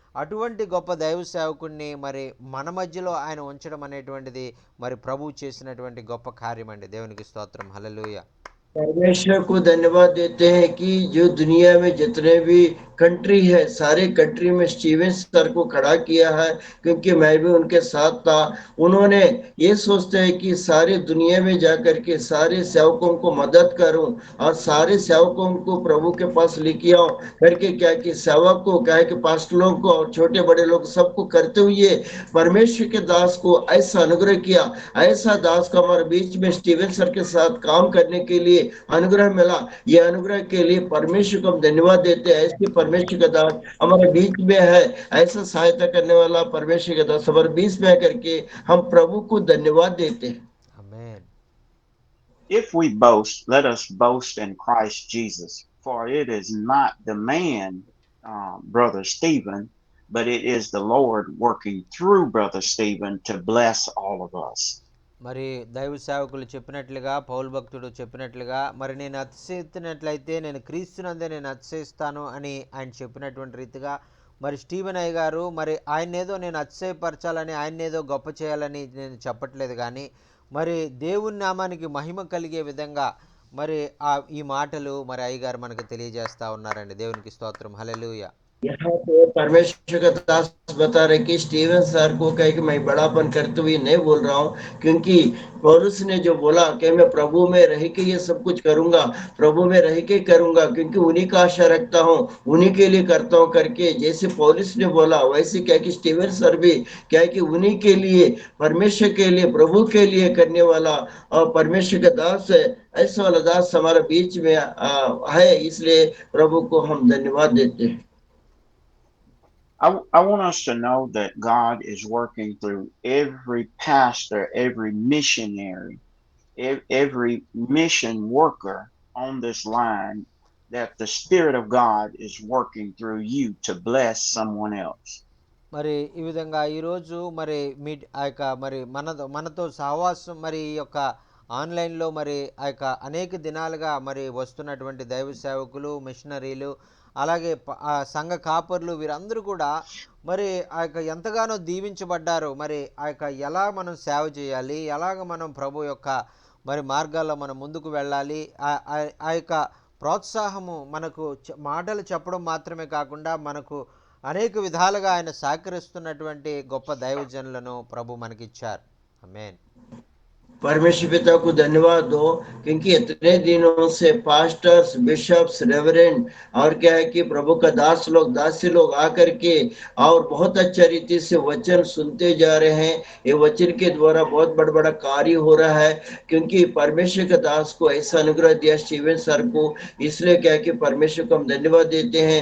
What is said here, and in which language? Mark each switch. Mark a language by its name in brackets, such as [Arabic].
[Telugu] అటువంటి గొప్ప దైవ సేవకుడిని మరి మన మధ్యలో ఆయన ఉంచడం అనేటువంటిది మరి ప్రభువు చేసినటువంటి గొప్ప కార్యమండి. దేవునికి స్తోత్రం. హల్లెలూయా. [Hindi] परमेश्वर को धन्यवाद देते हैं कि जो दुनिया में जितने भी कंट्री है सारे कंट्री में स्टीवन सर को खड़ा किया है, क्योंकि मैं भी उनके साथ था। उन्होंने ये सोचते हैं कि सारी दुनिया में जाकर के सारे सेवकों को मदद करूं और सारे सेवकों को प्रभु के पास लेके आऊं करके क्या कि सेवक को क्या है कि पास्टरों को और छोटे बड़े लोग सबको करते हुए परमेश्वर के दास को ऐसा अनुग्रह किया। ऐसा दास का हमारे बीच में स्टीवन सर के साथ काम करने के लिए अनुग्रह मिला। ये अनुग्रह के लिए परमेश्वर को हम धन्यवाद देते हैं। ऐसे परमेश्वर का दास हमारे बीच में है, ऐसा सहायता करने वाला परमेश्वर का दास हमारे बीच में है करके हम प्रभु को धन्यवाद देते हैं। [Telugu] ఆమేన్. [English] If we boast, let us boast in Christ Jesus, for it is not the man, Brother Stephen, but it is the Lord working through Brother Stephen to bless all of us. [Telugu] మరి దైవ సేవకులు చెప్పినట్లుగా పౌలు భక్తుడు చెప్పినట్లుగా మరి నేను అతిశయిస్తున్నట్లయితే నేను క్రీస్తునందే నేను అతిశయిస్తాను అని ఆయన చెప్పినటువంటి రీతిగా మరి స్టీవెన్ అయ్య గారు మరి ఆయన్నేదో నేను అతిశయపరచాలని ఆయన్నేదో గొప్ప చేయాలని నేను చెప్పట్లేదు, కానీ మరి దేవుని నామానికి మహిమ కలిగే విధంగా మరి ఈ మాటలు మరి అయ్యగారు మనకు తెలియజేస్తూ ఉన్నారండి. దేవునికి స్తోత్రం. హల్లెలూయా. [Hindi] यहाँ पे परमेश्वर का दास बता रहे कि स्टीवन सर को कहे कि मैं बड़ापन करते हुए नहीं बोल रहा हूँ, क्योंकि पौलुस ने जो बोला कि मैं प्रभु में रह के ये सब कुछ करूंगा, प्रभु में रह के करूंगा, क्योंकि उन्हीं का आशा रखता हूँ, उन्हीं के लिए करता हूँ करके जैसे पौलुस ने बोला, वैसे क्या कि स्टीवन सर भी क्या कि उन्हीं के लिए परमेश्वर के लिए प्रभु के लिए करने वाला और परमेश्वर का दास है। ऐसा वाला दास हमारे बीच में है, इसलिए प्रभु को हम धन्यवाद देते हैं। [English] I want us to know that God is working through every pastor, every missionary, every mission worker on this line, that the Spirit of God is working through you to bless someone else. [Telugu] మరి ఈ విధంగా ఈరోజు మరి ఆ యొక్క మరి మనతో సహవాసం మరి ఈ యొక్క ఆన్లైన్లో మరి ఆ యొక్క అనేక దినాలుగా మరి వస్తున్నటువంటి దైవ సేవకులు, మిషనరీలు, అలాగే ఆ సంఘ కాపర్లు వీరందరూ కూడా మరి ఆ యొక్క ఎంతగానో దీవించబడ్డారు. మరి ఆ యొక్క ఎలా మనం సేవ చేయాలి, ఎలాగ మనం ప్రభు యొక్క మరి మార్గాల్లో మనం ముందుకు వెళ్ళాలి, ఆ యొక్క ప్రోత్సాహము మనకు మాటలు చెప్పడం మాత్రమే కాకుండా మనకు అనేక విధాలుగా ఆయన సహకరిస్తున్నటువంటి గొప్ప దైవజనులను ప్రభు మనకిచ్చారు. ఆమేన్. [Hindi] परमेश्वर पिता को धन्यवाद दो, क्योंकि इतने दिनों से पास्टर्स, बिशप्स, रेवरेंड और क्या है कि प्रभु का दासी लोग आकर के और बहुत अच्छा रीति से वचन सुनते जा रहे हैं। ये वचन के द्वारा बहुत बड़ा बड़ा कार्य हो रहा है, क्योंकि परमेश्वर का दास को ऐसा अनुग्रह दिया स्टीवन सर को, इसलिए क्या है कि परमेश्वर को हम धन्यवाद देते हैं।